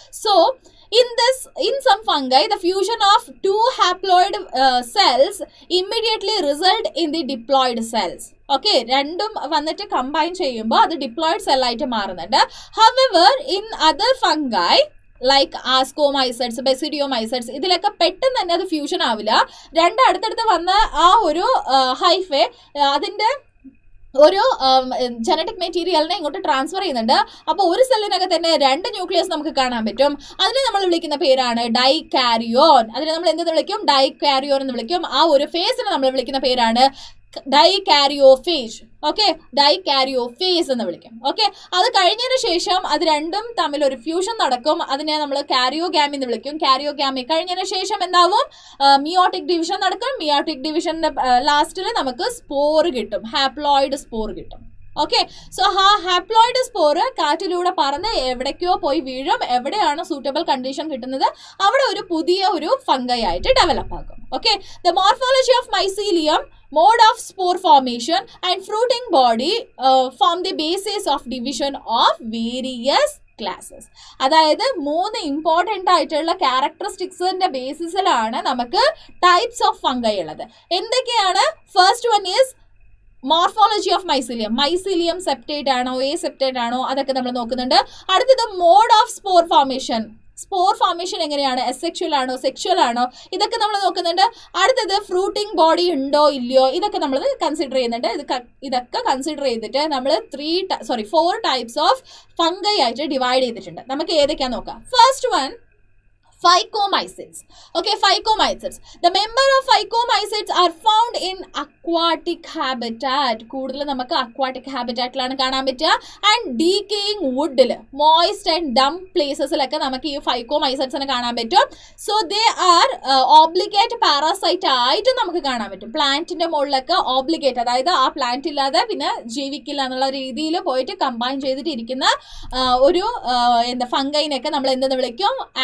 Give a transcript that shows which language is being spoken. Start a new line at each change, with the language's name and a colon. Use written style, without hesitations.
English: So in some fungi, the fusion of 2 haploid cells immediately result in the diploid cells.
Malayalam: Okay, രണ്ടും വന്നിട്ട് combine ചെയ്യുമ്പോൾ അത് diploid cell ആയിട്ട് മാറുന്നുണ്ട്.
English: However, in other fungi like
Malayalam: ആസ്കോമൈസൈഡ്സ്, ബെസിഡിയോമൈസൈഡ്സ്, ഇതിലൊക്കെ പെട്ടെന്ന് തന്നെ അത് ഫ്യൂഷൻ ആവില്ല. 2 അടുത്തടുത്ത് വന്ന ആ ഒരു ഹൈഫെ അതിന്റെ ഒരു ജനറ്റിക് മെറ്റീരിയലിനെ ഇങ്ങോട്ട് ട്രാൻസ്ഫർ ചെയ്യുന്നുണ്ട്. അപ്പോൾ ഒരു സെല്ലിനൊക്കെ തന്നെ 2 ന്യൂക്ലിയസ് നമുക്ക് കാണാൻ പറ്റും. അതിനെ നമ്മൾ വിളിക്കുന്ന പേരാണ് ഡൈകാരിയോൺ. അതിനെ നമ്മൾ എന്തെന്ന് വിളിക്കും? ഡൈകാരിയോൺ എന്ന് വിളിക്കും. ആ ഒരു ഫേസിനെ നമ്മൾ വിളിക്കുന്ന പേരാണ് ഡൈകാരിയോഫേജ്. ഓക്കെ, ഡൈകാരിയോഫേസ് എന്ന് വിളിക്കും. ഓക്കെ, അത് കഴിഞ്ഞതിന് ശേഷം അത് രണ്ടും തമ്മിൽ ഒരു ഫ്യൂഷൻ നടക്കും. അതിനെ നമ്മൾ കാരിയോഗാമി എന്ന് വിളിക്കും. കാരിയോഗാമി കഴിഞ്ഞതിന് ശേഷം എന്താവും? മിയോട്ടിക് ഡിവിഷൻ നടക്കും. മിയോട്ടിക് ഡിവിഷന്റെ ലാസ്റ്റിൽ നമുക്ക് സ്പോർ കിട്ടും, ഹാപ്ലോയിഡ് സ്പോർ കിട്ടും. ഓക്കെ, സോ ആ ഹാപ്ലോയിഡ് സ്പോറ് കാറ്റിലൂടെ പറന്ന് എവിടേക്കോ പോയി വീഴും. എവിടെയാണ് സൂട്ടബിൾ കണ്ടീഷൻ കിട്ടുന്നത് അവിടെ ഒരു പുതിയ ഒരു ഫംഗൈ ആയിട്ട് ഡെവലപ്പ് ആകും.
English: Okay, the morphology of mycelium, mode of spore formation and fruiting body form the basis of division of various classes.
Malayalam: അതായത് 3 ഇമ്പോർട്ടൻ്റ് ആയിട്ടുള്ള ക്യാരക്ടറിസ്റ്റിക്സിന്റെ ബേസിസിലാണ് നമുക്ക് ടൈപ്സ് ഓഫ് ഫംഗൈ ഉള്ളത്. എന്തൊക്കെയാണ്?
English: first one is morphology of mycelium
Malayalam: septate ആണോ, septate ആണോ, അതൊക്കെ നമ്മൾ നോക്കുന്നുണ്ട്. അടുത്തത് മോഡ് ഓഫ് സ്പോർ ഫോർമേഷൻ എങ്ങനെയാണ്? അസെക്ഷുവൽ ആണോ, സെക്ഷുവൽ ആണോ, ഇതൊക്കെ നമ്മൾ നോക്കുന്നുണ്ട്. അടുത്തത് ഫ്രൂട്ടിംഗ് ബോഡി ഉണ്ടോ ഇല്ലയോ, ഇതൊക്കെ നമ്മൾ കൺസിഡർ ചെയ്യുന്നുണ്ട്. ഇതൊക്കെ കൺസിഡർ ചെയ്തിട്ട് നമ്മൾ 4 ടൈപ്സ് ഓഫ് ഫംഗൈ ആയിട്ട് ഡിവൈഡ് ചെയ്തിട്ടുണ്ട്. നമുക്ക് ഏതൊക്കെയാ നോക്കാം. First one
English: Phycomycetes. Okay, phycomycetes. The member of phycomycetes are found in aquatic habitat.
Malayalam: കൂടുതൽ നമുക്ക് അക്വാട്ടിക് ഹാബിറ്റാറ്റിലാണ് കാണാൻ പറ്റുക. And decaying വുഡിൽ, moist and dump പ്ലേസസിലൊക്കെ നമുക്ക് ഈ ഫൈക്കോമൈസെറ്റ്സിനെ കാണാൻ പറ്റും.
English: so they are obligate parasite
Malayalam: ആയിട്ട് നമുക്ക് കാണാൻ പറ്റും. പ്ലാന്റിന്റെ മുകളിലൊക്കെ ഓബ്ലിഗേറ്റ്, അതായത് ആ പ്ലാന്റ് ഇല്ലാതെ പിന്നെ ജീവിക്കില്ല എന്നുള്ള രീതിയിൽ പോയിട്ട് കമ്പൈൻ ചെയ്തിട്ട് ഇരിക്കുന്ന ഒരു ഫംഗൈനൊക്കെ നമ്മൾ എന്തെന്ന് വിളിക്കും?